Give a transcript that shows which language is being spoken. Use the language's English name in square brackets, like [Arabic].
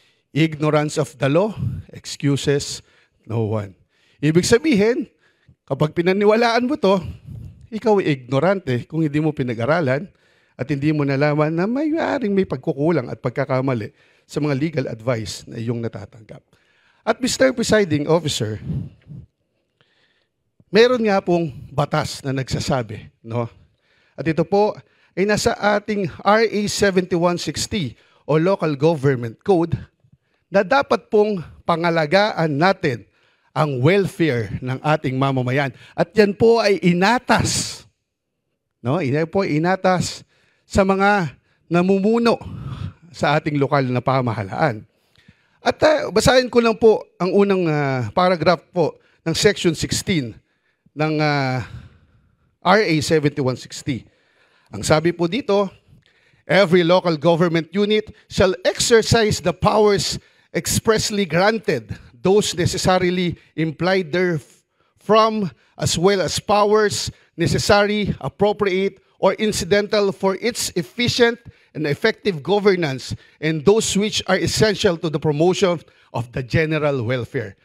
[English] Ignorance of the law excuses no one. [Filipino] Ibig sabihin, kapag pinaniwalaan mo to, ikaw ay ignorante kung hindi mo pinag-aralan at hindi mo nalaman na may pagkukulang at pagkakamali sa mga legal advice na iyong natatanggap. At Mr. Presiding Officer, meron nga pong batas na nagsasabi, no? At ito po ay nasa ating RA 7160 o Local Government Code na dapat pong pangalagaan natin ang welfare ng ating mamamayan. At yan po ay inatas. No? Yan po ay inatas sa mga namumuno sa ating lokal na pamahalaan. At basahin ko lang po ang unang paragraph po ng Section 16 ng RA 7160. Ang sabi po dito, [English] every local government unit shall exercise the powers expressly granted, those necessarily implied therefrom, as well as powers necessary, appropriate, or incidental for its efficient and effective governance, and those which are essential to the promotion of the general welfare.